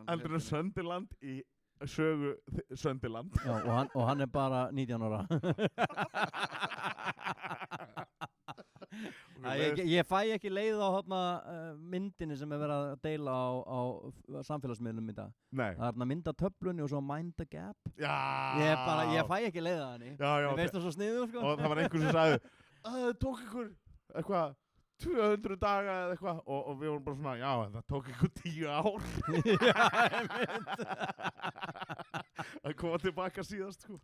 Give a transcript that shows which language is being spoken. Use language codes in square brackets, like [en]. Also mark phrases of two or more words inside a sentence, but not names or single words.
[is] Heldur en Sunderland í sögu Sunderland. Já, og hann er bara 19 ára. Ég fæ ekki leið á myndinni sem er verið að deila á samfélagsmiðlum í dag. Nei. Það er mynda töflunni og svo [en] mind the gap. [is] Já. Ég fæ ekki leið á henni. Ég veist það svo sniður, sko. Og það var einhver sem sagði, það tók ykkur eitthvað 200 daga eða eitthvað og við vorum bara svona, já, en það tók ykkur 10 ár. Að koma tilbaka síðast, sko.